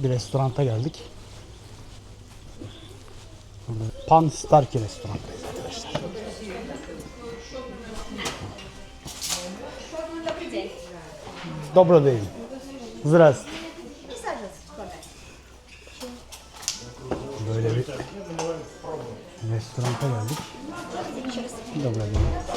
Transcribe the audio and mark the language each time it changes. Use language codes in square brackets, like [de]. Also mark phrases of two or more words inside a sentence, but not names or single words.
[tr] Bir restoranta geldik. Pan Starki restorantayız arkadaşlar. [ru] Добрый день. Здравствуйте. [tr] Böyle bir restoranta geldik. [ru] Добрый день.